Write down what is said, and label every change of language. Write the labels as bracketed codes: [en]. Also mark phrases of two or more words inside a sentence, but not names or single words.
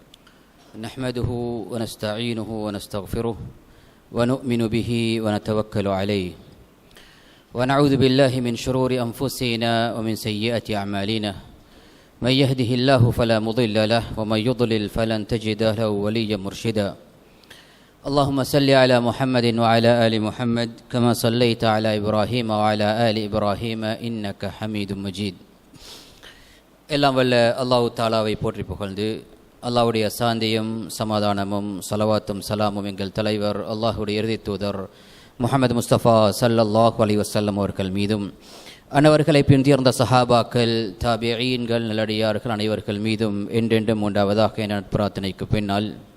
[ar] نحمده و نستعينه و نستغفره و نؤمن به و نتوكل عليه و نعوذ بالله من شرور أنفسنا و من سيئات أعمالنا من يهده الله فلا مضل له و من يضلل فلن تجد له وليا مرشدا. اللهم صل على محمد وعلى آل محمد كما صليت على إبراهيم وعلى آل إبراهيم إنك حميد مجيد. [ta] எல்லாம் வல்ல அல்லாஹ் தஆலாவை போற்றி புகழ்ந்து, அல்லாஹ்வுடைய சாந்தியும் சமாதானமும் ஸலவாத்தும் சலாமும் எங்கள் தலைவர் அல்லாஹ்வுடைய இறுதி தூதர் முஹம்மது முஸ்தபா [ar] صلى الله عليه وسلم [ta] அவர்கள் மீதும், அன்னவர்களை பின்தொடர்ந்த சஹாபாக்கள், தாபிஈன்கள், நல்லடியார்கள் அனைவர்கள் மீதும் என்றென்றும் உண்டாவதாக என பிரார்த்தனைக்கு பின்னால்,